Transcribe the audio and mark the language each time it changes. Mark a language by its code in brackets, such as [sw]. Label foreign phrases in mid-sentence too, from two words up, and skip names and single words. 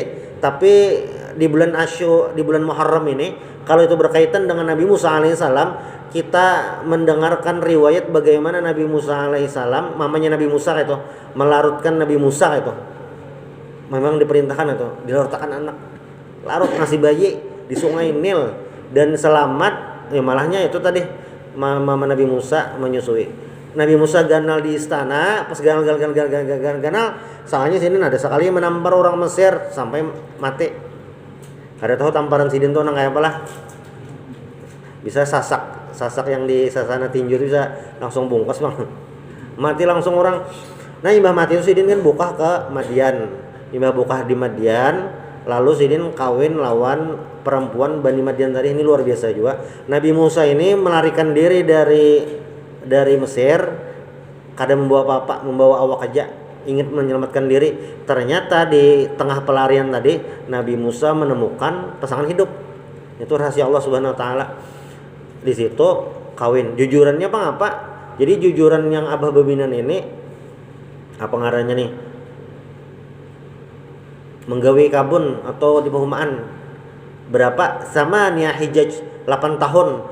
[id] Tapi di bulan di bulan Muharram ini, kalau itu berkaitan dengan Nabi Musa alaihissalam, kita mendengarkan riwayat bagaimana Nabi Musa alaihissalam, mamanya Nabi Musa itu melarutkan Nabi Musa itu. Memang diperintahkan itu dilarutkan anak, larut nasi bayi di sungai Nil dan selamat. Ya malahnya itu tadi mama Nabi Musa menyusui. [bjn] Nabi Musa ganal di istana, pas ganal, soalnya sini ada sekali menampar orang Mesir sampai mati. Ada tahu tamparan sidin tuh nang kayak apalah? Bisa sasak yang di sasana tinju itu bisa langsung bungkas bang. Mati langsung orang. Nah imbah mati itu sidin kan bukah ke Madian. Imbah bukah di Madian, lalu sidin kawin lawan perempuan Bani Madian tadi. Ini luar biasa juga. [id] Nabi Musa ini melarikan diri dari Mesir, kadang membawa membawa awak aja, ingin menyelamatkan diri. Ternyata di tengah pelarian tadi Nabi Musa menemukan pasangan hidup. Itu rahasia Allah [ar] Subhanahu wa taala. [id] Di situ kawin. [bjn] Jujurannya apa? Jadi jujuran yang Abah Babinan ini apa ngarannya nih? Menggawi kabun atau di perumahan. Berapa? Sama nia hijaj 8 tahun.